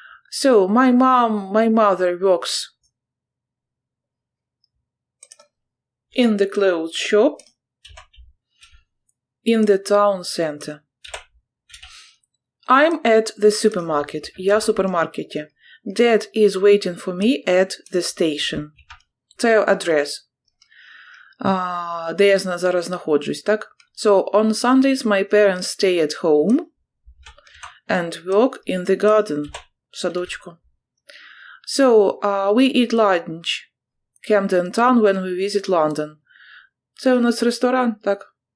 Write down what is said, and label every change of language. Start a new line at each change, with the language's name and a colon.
English: So, my mother works in the clothes shop in the town center. I'm at the supermarket.
Ukrainian: Я в супермаркеті.
English: Dad is waiting for me at the station.
Ukrainian: Це адрес. Де я зараз знаходжусь, так?
English: So, on Sundays my parents stay at home and work in the garden.
Ukrainian: В садочку.
English: So, we eat lunch Camden Town when we visit London.
Ukrainian: Це у нас ресторан, так?